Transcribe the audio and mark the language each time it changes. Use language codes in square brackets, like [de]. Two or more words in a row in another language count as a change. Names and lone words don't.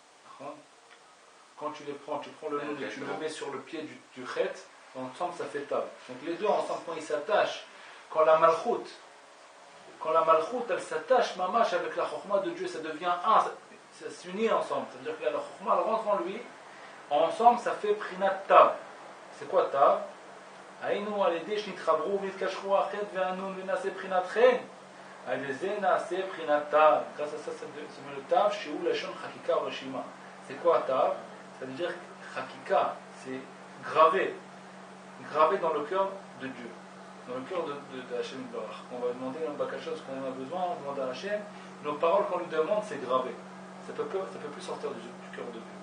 [fr] Quand tu les prends, tu prends le nun et tu le mets sur le pied du chet, ensemble ça fait tab. Donc les deux ensemble, quand ils s'attachent, quand la [he] malchut elle s'attache mamash [fr] avec la chokhma de Dieu, ça devient un, ça s'unit ensemble. C'est-à-dire que la chokhma elle rentre en lui, ensemble ça fait [he] prinat tab. [fr] C'est quoi tab? [he] היינו על ידי שנתחברו והתקשרו החטא והנון ונעשה בחינת חן על ידי זה נעשה בחינת תו. [fr] grâce à ça c'est le tav [he] שהוא לשון חקיקה או רשימה. [fr] C'est quoi tav? Ça veut dire חקיקה, c'est gravé dans le cœur de Dieu, dans le cœur de [he] Hachem Barach. [fr] On va demander un bakasha ce qu'on a besoin, on demande à Hachem, nos paroles qu'on lui demande c'est gravé, ça peut plus sortir du cœur de Dieu.